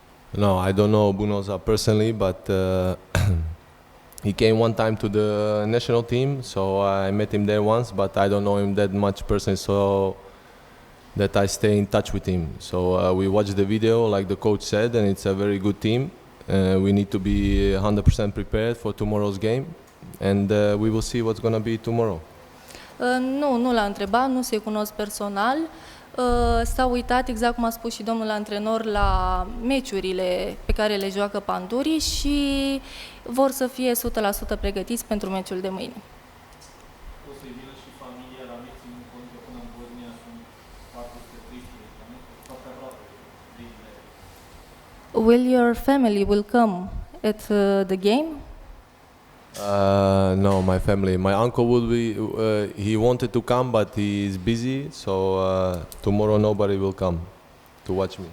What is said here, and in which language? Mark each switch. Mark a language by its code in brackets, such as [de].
[en] No, I don't know Bunoza personally, but he came one time to the national team, so I met him there once, but I don't know him that much personally, so that I stay in touch with him. So we watched the video, like the coach said, and it's a very good team. We need to be 100% prepared for tomorrow's game, and we will see what's going to be tomorrow. [ro] Nu l-a întrebat, nu se cunosc personal. S-a uitat, exact cum a spus și domnul antrenor, la meciurile pe care le joacă Pandurii și vor să fie 100% pregătiți pentru meciul de mâine. O să vină și familia la meci, în cont că până în Bosnia sunt 413 km, foarte aproape de Israel. [en] Will your family will come at the game? No, my family. My uncle will be. He wanted to come, but he is busy. So tomorrow nobody will come to watch me.